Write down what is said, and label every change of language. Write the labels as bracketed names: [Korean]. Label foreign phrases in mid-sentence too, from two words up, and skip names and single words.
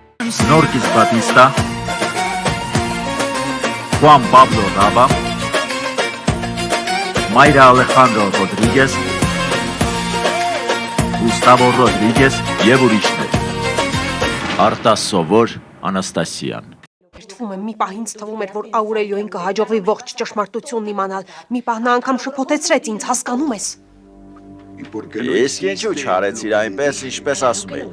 [Armenian] Norquis Batista, Juan Pablo Raba, Mayra Alejandro Rodríguez, Gustavo Rodríguez եւ ուրիշներ։ Արտասովոր Անաստասիան։ Երդվում եմ, մի պահ ինձ թվում էր, որ Աուրելիոին կհաջողվի ողջ ճշմարտությունն իմանալ։ Մի պահ նա անգամ շփոթեցրեց ինձ, հասկանում ես։ Իսկ ինչու չարեցիր այնպես, ինչպես ասում էի։